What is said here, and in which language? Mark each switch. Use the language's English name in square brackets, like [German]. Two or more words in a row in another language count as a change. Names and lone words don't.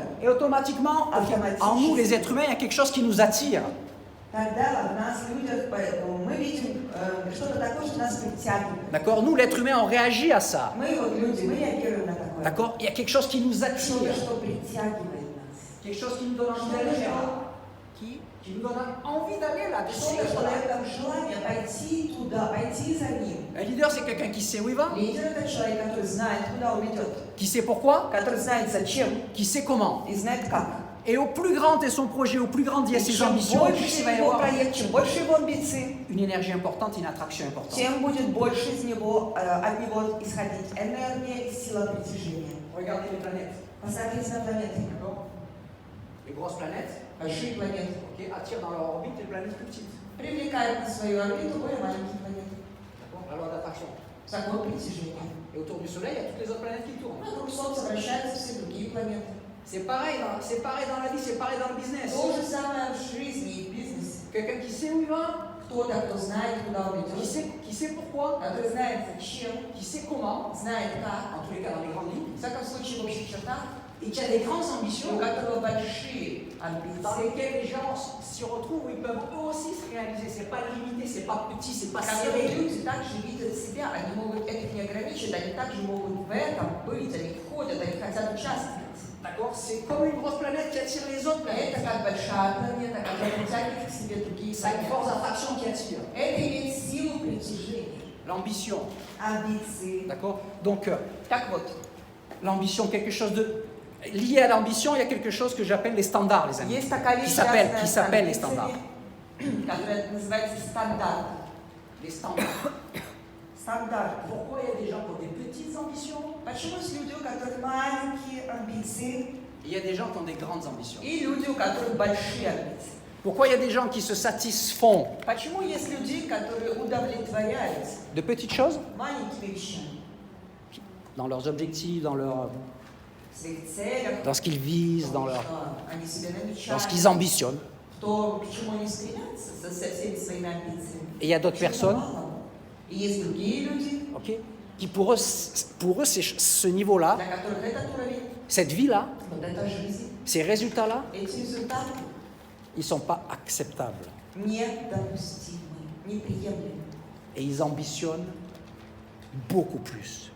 [French] Et automatiquement, en nous, les êtres humains, il y a quelque chose qui nous attire. [Russian] Тогда в нас, людях, мы видим что-то такое, что нас притягивает. [French] D'accord? Nous, l'être humain, on réagit à ça. [Russian] Мы вот люди, мы реагируем на такое. [French] D'accord? Il y a quelque chose qui nous attire. [Russian] Что-то, что притягивает нас. [French] Quelque chose qui nous donne envie d'aller là. Qui nous donne envie d'aller là. [Russian] Что-то, что дает нам желание пойти туда, пойти за ним. [French] Un leader, c'est quelqu'un qui sait où il va, [Russian] Лидер – это человек, который знает, куда он идет, [French] qui sait pourquoi, [Russian] который знает зачем [French] qui sait comment. [Russian] и знает как. [French] Et au plus grand est son projet, au plus grand il y a [Russian] И [French] ses [Russian] чем [French] ambitions, plus [Russian] больше [French] il va y [Russian] его [French] avoir [Russian] проект, чем больше его амбиции, [French] une énergie importante, une attraction importante. [Russian] тем будет больше из него, от него исходить энергия и сила притяжения. [French] Regardez les planètes. [Russian] Посмотрите на планеты. [French] D'accord? Les grosses planètes, [Russian] Большие планеты [French] ok, attirent dans leur orbite les planètes plus petites. [Russian] привлекают на свою орбиту более маленькие планеты. [French] d'attraction. [Russian] Закон притяжения. [French] Et autour du Soleil, il y a toutes les autres planètes qui tournent. [Russian] Вокруг Солнца вращаются все другие планеты. [French] C'est pareil dans la vie, c'est pareil dans le business. [Russian] То же самое в жизни и в бизнесе. [French] Quelqu'un qui sait où il va, [Russian] Кто-то, кто знает, куда он идет, [French] qui sait pourquoi, [Russian] который знает зачем, [French] qui sait comment, [Russian] знает как, [French] en tous les cas dans les grandes lignes, [Russian] в всяком случае в общих чертах, [French] et qui a des grandes [Russian] у [French] ambitions [Russian] которого большие [French] dans [Russian] амбиции, [French] lesquelles les gens s'y retrouvent, où ils peuvent eux aussi se réaliser. C'est pas limité, c'est pas petit, c'est pas [Russian] которые [French] serré. [Russian] люди также видят себя, они могут это не ограничить, они также могут в этом быть, они входят, они хотят участвовать. [French] D'accord? C'est comme une grosse planète qui attire les autres planètes. [Russian] Это как большая планета, которая притягивает к себе другие [French] Ça a une force [Russian] планеты. [French] d'attraction qui attire. [Russian] Это имеет силу притяжения, [French] L'ambition. [Russian] амбиции. [French] D'accord? Donc, [Russian] Так вот, [French] l'ambition, quelque chose de. Lié à l'ambition, il y a quelque chose que j'appelle les standards, les amis. [Russian] есть такая вещь, [French] Qui s'appelle les [Russian] связанная с [French] standards. [Russian] амбициями, которая называется стандарт. [French] Les standards. [Russian] Стандарт. [French] Pourquoi il y a des gens qui ont des petites ambitions [Russian] Почему есть люди, у которых маленькие амбиции, [French] et il y a des gens qui ont des grandes ambitions? [Russian] и люди, у которых большие амбиции? [French] Pourquoi il y a des gens qui se satisfont [Russian] Почему есть люди, которые удовлетворяются [French] de petites choses [Russian] маленькими вещами, [French] dans leurs objectifs, dans [Russian] в своих целях, [French] dans ce qu'ils visent, dans, leur, [Russian] что они себе [French] dans ce [Russian] намечают, [French] qu'ils ambitionnent? [Russian] то, к чему они стремятся со всеми своими амбициями? [French] Et il y a d'autres personnes, [Russian] И есть другие люди, [French] ok, qui pour eux c'est ce niveau-là, [Russian] для которых этот уровень, [French] cette vie-là, [Russian] вот эта жизнь, [French] ces résultats-là, [Russian] эти результаты [French] ils ne sont pas acceptables. [Russian] недопустимы, неприемлемы. [French] Et ils ambitionnent beaucoup plus.